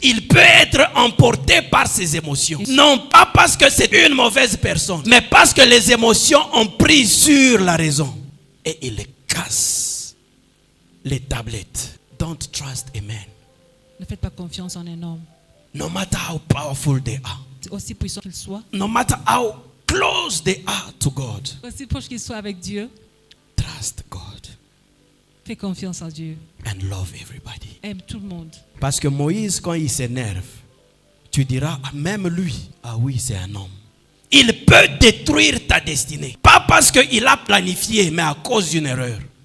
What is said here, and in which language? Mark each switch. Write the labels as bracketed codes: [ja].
[fr] Il peut être emporté par ses émotions. Non pas parce que c'est une mauvaise personne, mais parce que les émotions ont pris sur la raison. Et il casse les tablettes. [en] Don't trust a man. [fr] Ne faites pas confiance en un homme. [en] No matter how powerful they are. [fr] Aussi puissant qu'il soit. [en] No matter how close they are to God. [fr] Aussi proche qu'il soit avec Dieu. [en] Trust God. [fr] Fais confiance en Dieu. [en] And love everybody. [fr] Aime tout le monde. Parce que Moïse, quand il s'énerve, tu diras, même lui, ah oui, c'est un homme. Il peut détruire ta destinée. Pas parce qu'il a planifié, mais à cause d'une erreur.